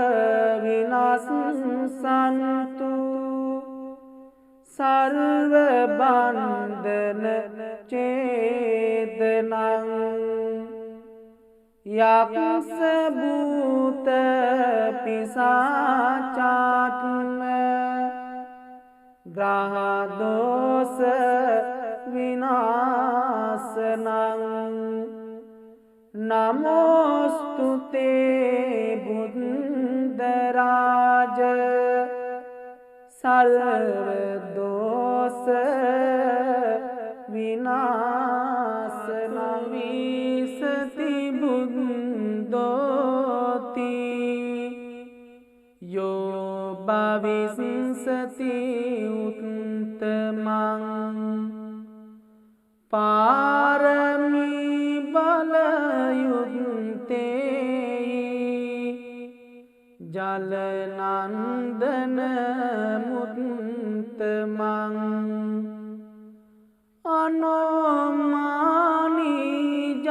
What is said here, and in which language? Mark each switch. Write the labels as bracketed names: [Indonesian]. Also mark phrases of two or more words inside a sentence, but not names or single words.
[Pali] විනාශන්තු සර්ව බන්ධන ඡේදනං යක්ෂ භූත පිසාචාත්ම ග්‍රහ දෝෂ විනාශනං නමෝස්තුතේ බුද්ධරාජ සල්ව දෝෂ විනාශන විසති බුද්ධෝති යෝ භවිස්සති උත්තමං පාරමී බලයුත්තේ ජලනන්දන මුත්තමං අනෝමානී